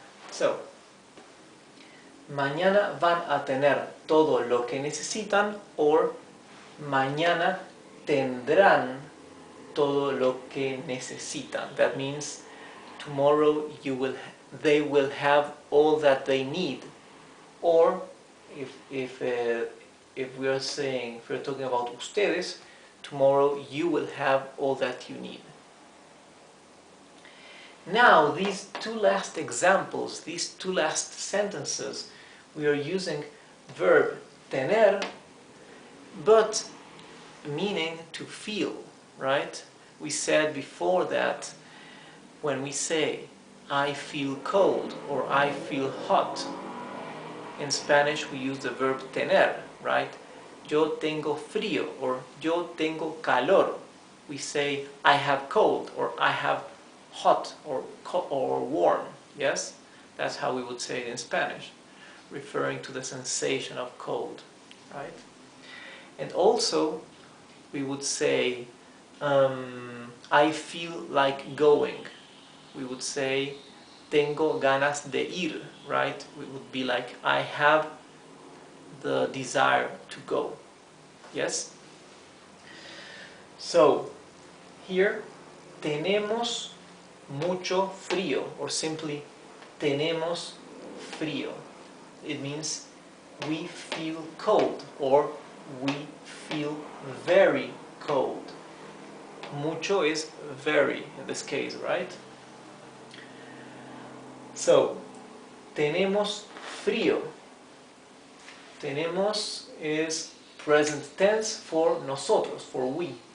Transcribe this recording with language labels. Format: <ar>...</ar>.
<es>So, mañana van a tener todo lo que necesitan, or mañana tendrán todo lo que necesitan.</es> <en>That means tomorrow they will have all that they need. Or if we're talking about ustedes, tomorrow you will have all that you need. Now, these two last examples, these two last sentences, we are using verb tener, but meaning to feel, right? We said before that when we say I feel cold or I feel hot, in Spanish we use the verb tener, right?</en> <es>Yo tengo frío or yo tengo calor.</es> <en>We say I have cold or I have hot or warm, yes? That's how we would say it in Spanish, referring to the sensation of cold, right? And also, we would say, I feel like going. We would say,</en> <es>tengo ganas de ir,</es> <en>right? It would be like, I have the desire to go, yes? So, here,</en> <es>tenemos mucho frío,</es> <en>or simply</en> <es>tenemos frío.</es> <en>It means we feel cold, or we feel very cold. Mucho is very in this case, right? So,</en> <es>tenemos frío.</es> <en>Tenemos is present tense for nosotros, for we.</en>